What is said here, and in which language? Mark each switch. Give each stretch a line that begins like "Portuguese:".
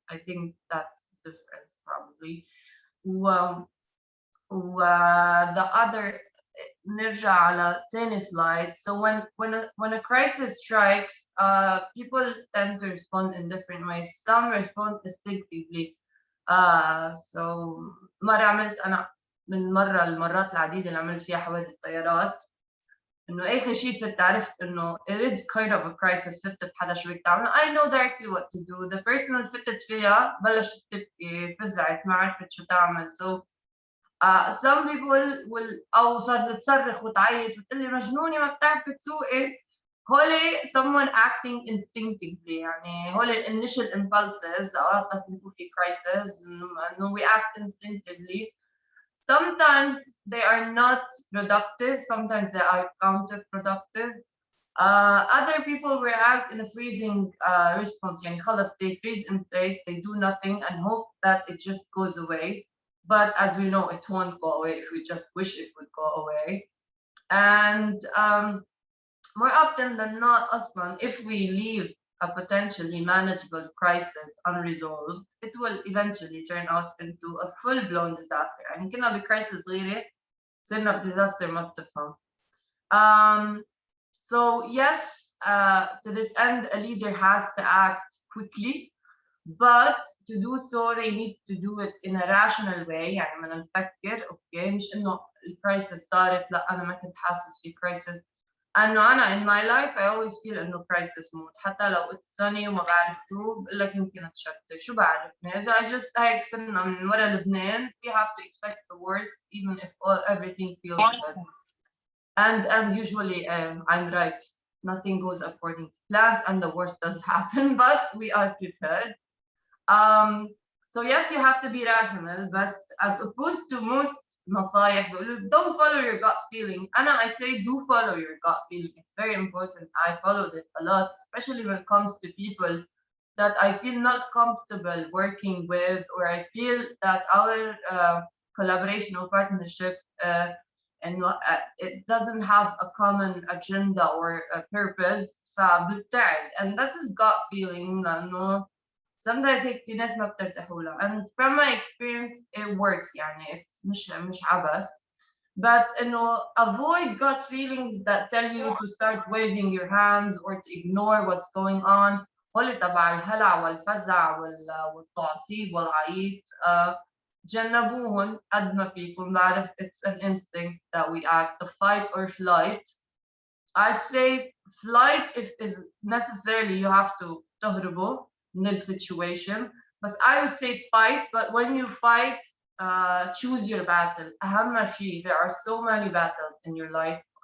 English: I think that's the difference probably. The other
Arabic: نرجع على ثاني slide.
English: So when a crisis strikes, people tend to respond in different ways. Some respond instinctively.
Arabic: So مرة عملت أنا من المرات العديدة اللي عملت فيها حوادث سيارات إنه آخر شيء صرت عرفت إنه
English: it is kind of a crisis.
Arabic: فتت بحدا شو بدك تعمل.
English: I know directly what to do. The person
Arabic: اللي فتت فيها بلشت تبكي فزعت ما عرفت شو تعمل.
English: So some people will
Arabic: أو صارت تصرخ وتعيط وتقول لي مجنونة ما بتعرفي تسوقي. هولي
English: someone acting instinctively. هولي initial impulses
Arabic: بس بيكون في
English: crisis
Arabic: إنه
English: we act instinctively. Sometimes they are not productive, sometimes they are counterproductive. Other people react in a freezing response.
Arabic: خلص
English: they freeze in place, they do nothing and hope that it just goes away. But as we know, it won't go away if we just wish it would go away. And more often than not, if we leave a potentially manageable crisis unresolved, it will eventually turn out into a full-blown disaster.
Arabic: كنا بكرايسيس صغيرة صرنا بديزاستر ما بتفهم.
English: So yes, to this end, a leader has to act quickly, but to do so they need to do it in a rational way.
Arabic: بدنا نفكر اوكي مش انه الكرايسيس صارت لا انا ما كنت حاسس في كرايسيس. أنا
English: in my life I always feel
Arabic: إنه
English: crisis mode.
Arabic: حتى لو
English: it's sunny
Arabic: وما بعرف شو بقول لك يمكن أتشتت شو بعرفني.
English: I just
Arabic: هيك صرنا من ورا لبنان.
English: We have to expect the worst even if everything feels good. And usually I'm right. Nothing goes according to plans, and the worst does happen, but we are prepared. So yes, you have to be rational, but as opposed to most
Arabic: نصايح بيقولوا
English: don't follow your gut feeling. I say do follow your gut feeling. It's very important. I followed it a lot, especially when it comes to people that I feel not comfortable working with, or I feel that our collaboration or partnership and it doesn't have a common agenda or a purpose.
Arabic: فببتعد,
English: and that's his gut feeling
Arabic: لأنه
English: sometimes
Arabic: هيك في ناس ما بترتاحوا لها,
English: and from my experience it works
Arabic: يعني
English: it's
Arabic: مش عبث.
English: But avoid gut feelings that tell you to start waving your hands or to ignore what's going on.
Arabic: هول تبع الهلع والفزع والتعصيب والعيط, تجنبوهم قد ما فيكم. بعرف
English: it's an instinct that we act, the fight or flight. I'd say flight if is necessarily you have to
Arabic: تهربوا من
English: situation, but I would say fight. But when you fight, choose your battle.
Arabic: أهم شيء,
English: there are so many battles in your life.